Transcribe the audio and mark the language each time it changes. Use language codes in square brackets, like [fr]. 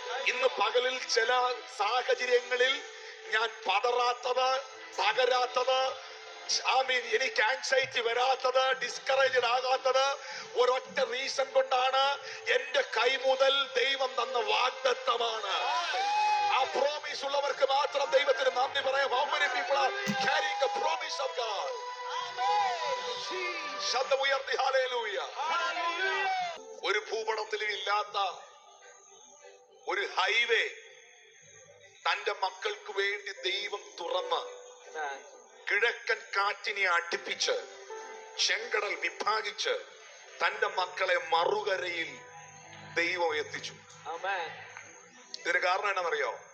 [ml] ഇന്ന് പകലിൽ ചില സാഹചര്യങ്ങളിൽ ഞാൻ പതറാത്തത്, പകരാത്തത്, എനിക്ക് ആൻസൈറ്റി വരാത്തത്, ഡിസ്കറേജ്ഡ് ആകാത്തത് ഒരൊറ്റ റീസൺ കൊണ്ടാണ്. എന്റെ കൈ മുതൽ ദൈവം തന്ന വാഗ്ദത്തമാണ്. ആ പ്രോമിസ് ഉള്ളവർക്ക് മാത്രം ദൈവത്തിന് നന്ദി പറയാം. [en] How many people are carrying the promise of God? [ml] ശബ്ദമുയർത്തി ഹല്ലേലൂയ. ഒരു ഭൂപടത്തിലും ഇല്ലാത്ത ഒരു ഹൈവേ തന്റെ മക്കൾക്ക് വേണ്ടി ദൈവം തുറന്ന് കിഴക്കൻ കാറ്റിനെ അടുപ്പിച്ച് ചെങ്കടൽ വിഭാഗിച്ച് തന്റെ മക്കളെ മറുകരയിൽ ദൈവം എത്തിച്ചു. ഇതിന് കാരണം എന്നാണെന്നറിയോ?